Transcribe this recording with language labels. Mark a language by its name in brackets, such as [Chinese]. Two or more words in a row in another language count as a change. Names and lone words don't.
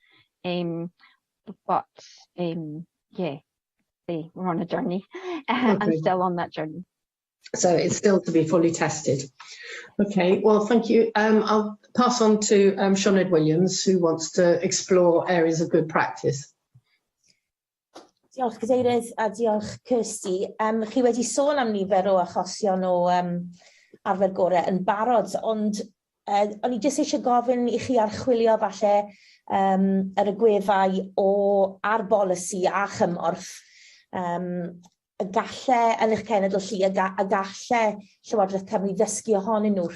[English] We're on a journey and still on that journey. So it's still to be fully tested. Okay, well, thank you. I'll pass on to Senedd Williams, who wants to explore areas of good practice. [Welsh] Diolch Cadeirydd a diolch Kirsty. Chi wedi sôn am nifer o achosion o arfer gorau yn barod, ond o'n i jyst eisiau gofyn i chi archwilio falle yr agweddau ar bolisi a chymorth, y galle yn eich cenedl chi, a galle Llywodraeth Cymru ddysgu ohonyn nhw.